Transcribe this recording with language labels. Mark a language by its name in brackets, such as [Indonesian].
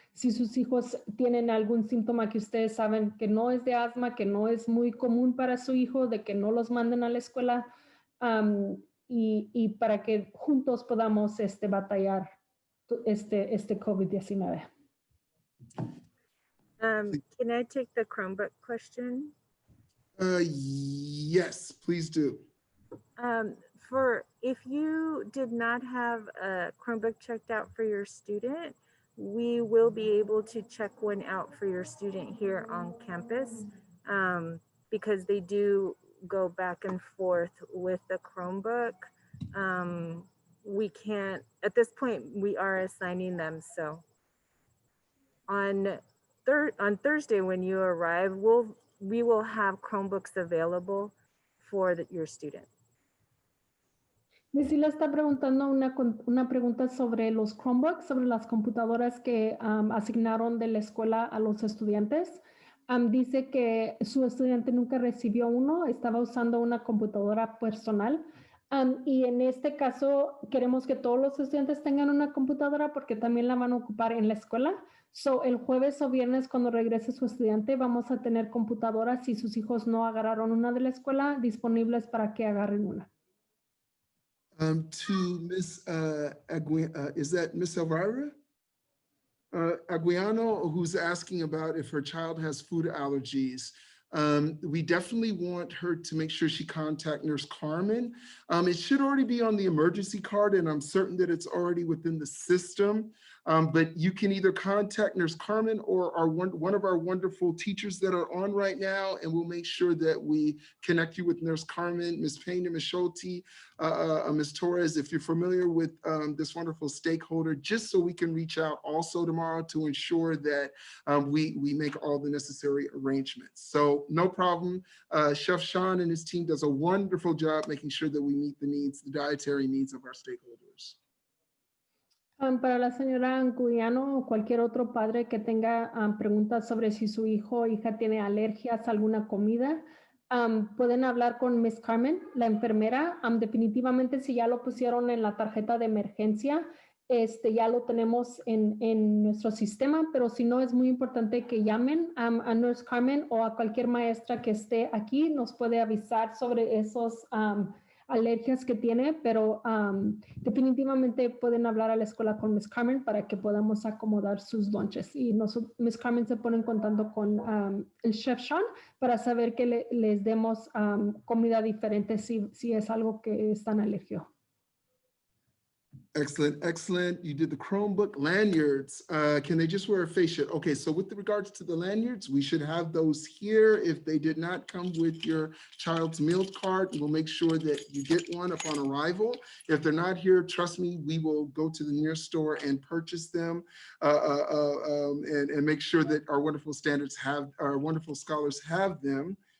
[Spanish] Si sus hijos tienen algún síntoma que ustedes saben que no es de asma, que no es muy común para su hijo, de que no los manden a la escuela y para que juntos podamos batallar este COVID-19. [English] Can I take the Chromebook question? Yes, please do. For if you did not have a Chromebook checked out for your student, we will be able to check one out for your student here on campus because they do go back and forth with the Chromebook. We can't, at this point, we are assigning them. So on Thursday when you arrive, we will have Chromebooks available for your student. [Spanish] Lucila está preguntando una pregunta sobre los Chromebooks, sobre las computadoras que asignaron de la escuela a los estudiantes. Dice que su estudiante nunca recibió uno, estaba usando una computadora personal. Y en este caso queremos que todos los estudiantes tengan una computadora porque también la van a ocupar en la escuela. So, el jueves o viernes cuando regrese su estudiante vamos a tener computadoras si sus hijos no agarraron una de la escuela disponibles para que agarren una. [English] To Miss is that Miss Elvira Aguiano, who's asking about if her child has food allergies. We definitely want her to make sure she contact Nurse Carmen. It should already be on the emergency card, and I'm certain that it's already within the system. But you can either contact Nurse Carmen or one of our wonderful teachers that are on right now, and we'll make sure that we connect you with Nurse Carmen, Ms. Payne, Ms. Schulte, Ms. Torres, if you're familiar with this wonderful stakeholder, just so we can reach out also tomorrow to ensure that we make all the necessary arrangements. So no problem. Chef Sean and his team does a wonderful job making sure that we meet the needs, the dietary needs of our stakeholders. [Spanish] Para la señora Anguiano o cualquier otro padre que tenga preguntas sobre si su hijo o hija tiene alergias a alguna comida, pueden hablar con Miss Carmen, la enfermera. Definitivamente si ya lo pusieron en la tarjeta de emergencia, ya lo tenemos en nuestro sistema, pero si no, es muy importante que llamen a Nurse Carmen o a cualquier maestra que esté aquí, nos puede avisar sobre esos alergias que tiene, pero definitivamente pueden hablar a la escuela con Miss Carmen para que podamos acomodar sus lunches. Y Miss Carmen se pone en contacto con el Chef Sean para saber que les demos comida diferente si es algo que están alergia. [English] Excellent, excellent. You did the Chromebook lanyards. Can they just wear a face shield? Okay, so with regards to the lanyards, we should have those here. If they did not come with your child's meal card, we'll make sure that you get one upon arrival. If they're not here, trust me, we will go to the nearest store and purchase them and make sure that our wonderful scholars have them.